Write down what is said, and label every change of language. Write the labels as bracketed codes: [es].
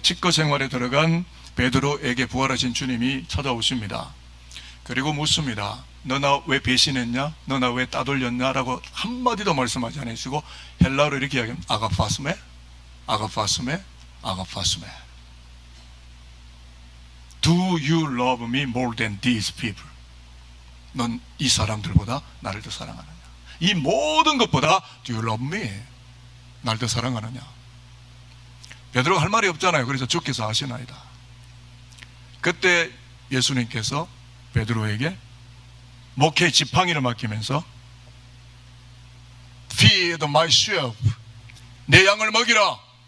[ko] 치과 생활에 들어간 베드로에게 부활하신 주님이 찾아오십니다. 그리고 묻습니다. 너 나 왜 배신했냐? 너 나 왜 따돌렸냐? 라고 한마디도 말씀하지 않으시고 헬라어로 이렇게 이야기합니다. 아가파스메, 아가파스메, 아가파스메. [en] Do you love me more than these people? [ko] 넌 이 사람들보다 나를 더 사랑하느냐? 이 모든 것보다 [en] Do you love me? [ko] 나를 더 사랑하느냐? 베드로가 할 말이 없잖아요. 그래서 주께서 아시나이다. 그때 예수님께서 베드로에게 목회 지팡이를 맡기면서 [en] Feed my sheep. [ko] 내 양을 먹이라.